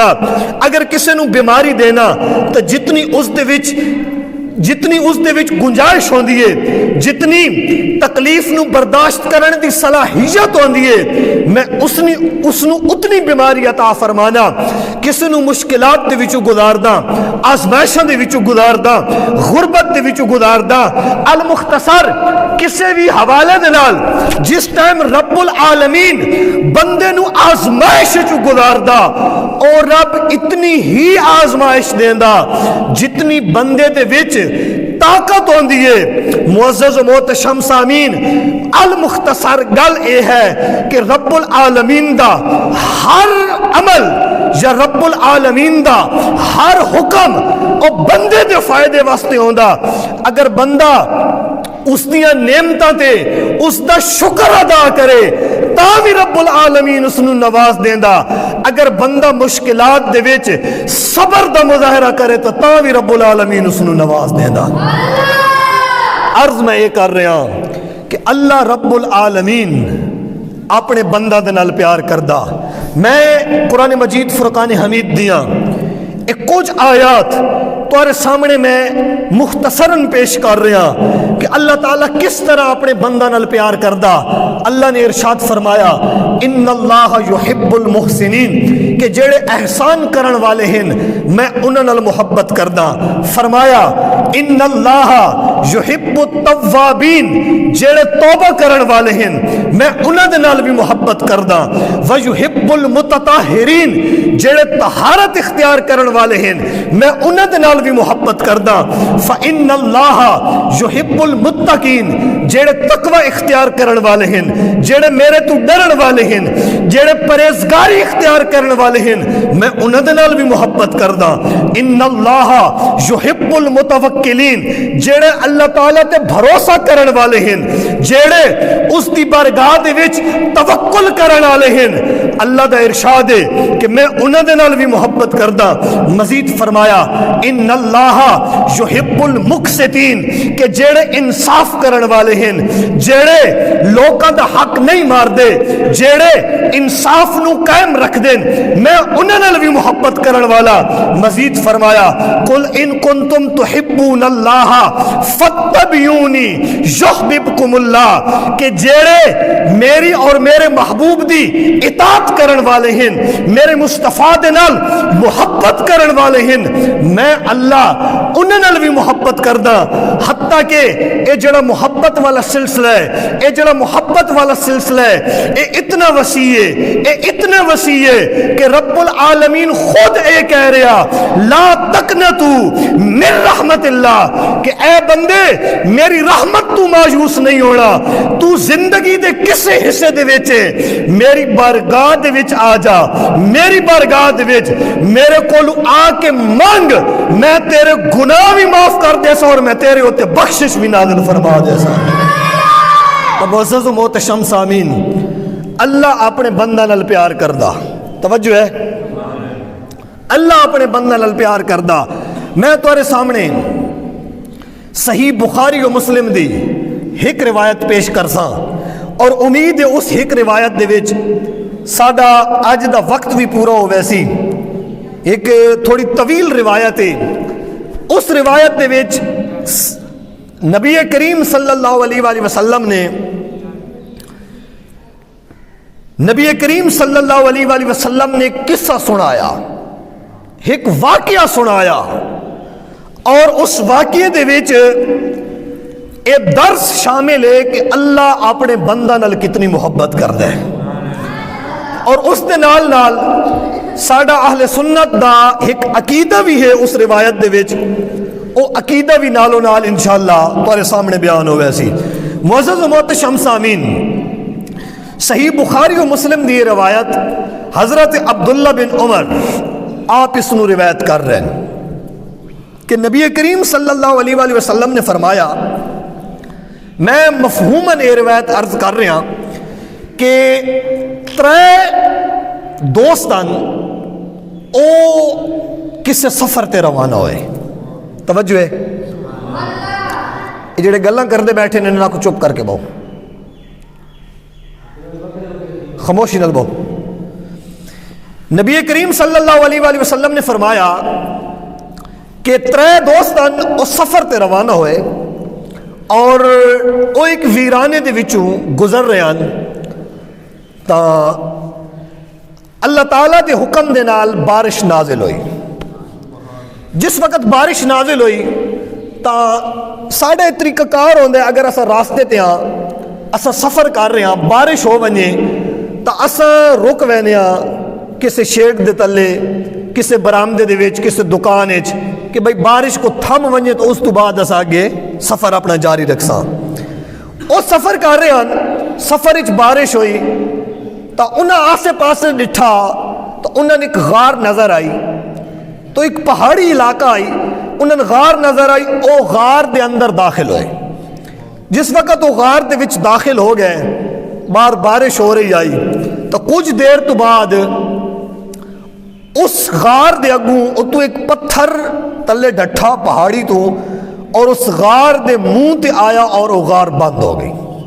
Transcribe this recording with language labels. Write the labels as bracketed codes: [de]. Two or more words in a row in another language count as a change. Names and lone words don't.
[pa] اگر کسے نو بیماری دینا تو جتنی اس دے وچ گنجائش ہوندی ہے، جتنی تکلیف نو برداشت کرنے دی صلاحیت ہوندی ہے، میں اس نو اتنی بیماری عطا فرمانا، کسی نو مشکلات دے وچوں گزاردا، آزمائشاں دے وچوں گزاردا، غربت دے وچوں گزاردا۔ المختصر کسی بھی حوالے دے نال جس ٹائم رب العالمین بندے نو آزمائش وچوں گزاردا، اور رب اتنی ہی آزمائش دیندا جتنی بندے دے وچ طاقت ہوندی ہے۔ معزز و محتشم سامعین، المختصر گل اے ہے کہ رب العالمین دا ہر عمل یا رب العالمین دا ہر حکم او بندے دے فائدے واسطے ہوندا۔ اگر بندہ اس دیاں نعمتاں تے اس دا شکر ادا کرے تاں بھی رب العالمین اس نو نواز دیندا، اگر بندہ مشکلات دے وچ صبر دا مظاہرہ کرے تو تاں بھی رب العالمین اس نو نواز دیندا۔ [ur] عرض میں یہ کر رہا ہوں کہ [pa] اللہ رب العالمین اپنے بندہ دے نال پیار کردا۔ میں قرآن مجید فرقان حمید دیاں کچھ آیات تمہارے سامنے میں مختصراً پیش کر رہا کہ اللہ تعالیٰ کس طرح اپنے بندہ نال پیار کردا۔ اللہ نے ارشاد فرمایا [ar] ان اللہ یحب المحسنین [pa] کہ جڑے احسان کرن والے ہیں میں انہاں نال محبت کردا۔ فرمایا [ar] ان اللہ یحب التوابین [pa] جڑے توبہ کرن والے ہیں میں انہاں دے نال بھی محبت کردا۔ [ar] ویحب المتطہرین [pa] جڑے طہارت اختیار کرن والے ہیں میں انہاں دے نال بھی محبت کردا۔ [ar] فإن اللہ یحب المتقین [pa] جڑے تقوی اختیار کرن والے ہیں جڑے میرے تو ڈرن والے ہیں جڑے پرہیزگاری اختیار کرن والے ہیں میں انہاں دے نال بھی محبت کردا۔ [ar] ان اللہ یحب المتوکلین [pa] جڑے اللہ تعالیٰ تے بھروسہ کرن والے ہیں جڑے اس دی بارگاہ دے وچ توکل کرن والے ہیں اللہ دا ارشاد ہے کہ میں انہاں دے نال بھی محبت کردا۔ مزید فرمایا [ar] ان اللہ یحب المقسطین [pa] کہ جڑے انصاف کرن والے ہیں جڑے لوکاں دا حق نہیں مار دے جڑے انصاف نو قائم رکھ دیں میں انہاں نال بھی محبت کرن والا۔ مزید فرمایا [ar] قل ان کنتم تحبون اللہ فاتبعونی یحببکم اللہ [pa] کہ جڑے میری اور میرے محبوب دی اطاعت کرن والے ہیں میرے مصطفیٰ دے نال محبت کرن والے ہیں میں اللہ انہاں نال بھی محبت کردا۔ حتیٰ کہ اے جڑا محبت والا سلسلہ ہے اے جڑا محبت والا سلسلہ ہے اے اتنا وسیع ہے اے اتنا وسیع ہے کہ رب العالمین خود اے کہہ رہا [ar] لا تقنطوا من رحمت اللہ [pa] کہ اے بندے میری رحمت تو مایوس نہیں ہونا تو زندگی دے کسے حصے دے وچ میری بارگاہ دے وچ آ جا میری بارگاہ دے وچ میرے کول آ کے مانگ میں تیرے گناہ بھی معاف کر دے سا اور میں تیرے ہوتے بخشش بھی نازل فرما دے سا۔ معزز و محتشم سامین اللہ اپنے بندہ نال پیار کردا۔ توجہ ہے اللہ اپنے بندہ نال پیار کردا۔ میں تمہارے سامنے صحیح بخاری و مسلم دی ایک روایت پیش کرساں اور امید ہے اس ایک روایت دے وچ ساڈا اج دا وقت بھی پورا ہو ویسی ایک تھوڑی طویل روایت ہے۔ اس روایت دے وچ نبی کریم [ar] صلی اللہ علیہ وآلہ وسلم [pa] نے نبی کریم [ar] صلی اللہ علیہ وآلہ [pa] وسلم نے ایک قصہ سنایا ایک واقعہ سنایا اور اس واقعے دے وچ ایک درس شامل ہے کہ اللہ اپنے بندہ نال کتنی محبت کردا ہے اور اس دے نال نال ساڈا اہل سنت دا ایک عقیدہ بھی ہے اس روایت دے وچ او عقیدہ بھی نالو نال انشاءاللہ تمہارے سامنے بیان ہوئے سی۔ معزز و محتشم سامین صحیح بخاری و مسلم دی روایت حضرت عبداللہ بن عمر آپ اس نو روایت کر رہے ہیں کہ نبی کریم [ar] صلی اللہ علیہ وآلہ وسلم [pa] نے فرمایا میں مفہوماً یہ روایت عرض کر رہا کہ ترے دوستان او کسے سفر تے روانہ ہوئے۔ توجہ ہے یہ جڑے گلاں کردے بیٹھے نے انہاں کو چپ کر کے بہو خاموشی نال بہو۔ نبی کریم [ar] صلی اللہ علیہ وآلہ وسلم [pa] نے فرمایا کہ ترے دوستان او سفر تے روانہ ہوئے اور او ایک ویرانے دے وچوں گزر رہے ہیں تا اللہ تعالیٰ دے حکم دے نال بارش نازل ہوئی۔ جس وقت بارش نازل ہوئی تا ساڑھے طریقہ کار ہوندے اگر اسا راستے تے ہاں اسا سفر کر رہے ہیں بارش ہو ونجے تا اسا رک وینے ہاں کسے شیڈ دے تلے کسے برامدے دے وچ کسے دکان وچ کہ بھئی بارش کو تھم ونجے تو اس تو بعد اسا آگے سفر اپنا جاری رکھساں۔ او سفر کر رہے ہیں سفر وچ بارش ہوئی تا انہاں آسے پاسے ڈٹھا تو انہاں نے ایک غار نظر آئی تو ایک پہاڑی علاقہ آئی انہاں نے غار نظر آئی او غار دے اندر داخل ہوئے۔ جس وقت وہ غار دے وچ داخل ہو گئے باہر بارش ہو رہی آئی تو کچھ دیر تو بعد اس غار دے اگوں تو ایک پتھر تلے ڈٹھا پہاڑی تو اور اس غار دے منہ تے آیا اور وہ غار بند ہو گئی۔